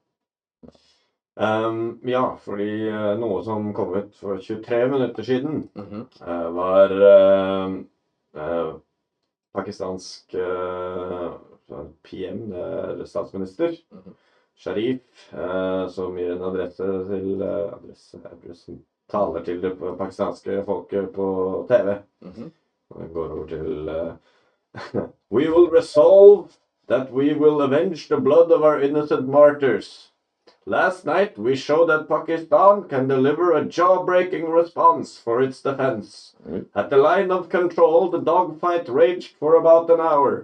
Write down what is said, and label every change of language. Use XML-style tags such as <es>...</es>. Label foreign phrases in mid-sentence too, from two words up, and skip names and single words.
<no>fordi noe som kom ut for 23 minutter siden var pakistansk PM, statsminister, Sharif, som gir en adresse til taler til det pakistanske folket på TV. Det går over til</no> <en>We will resolve that we will avenge the blood of our innocent martyrs. Last night, we showed that Pakistan can deliver a jaw-breaking response for its defense. At the line of control, the dogfight raged for about an hour.</en>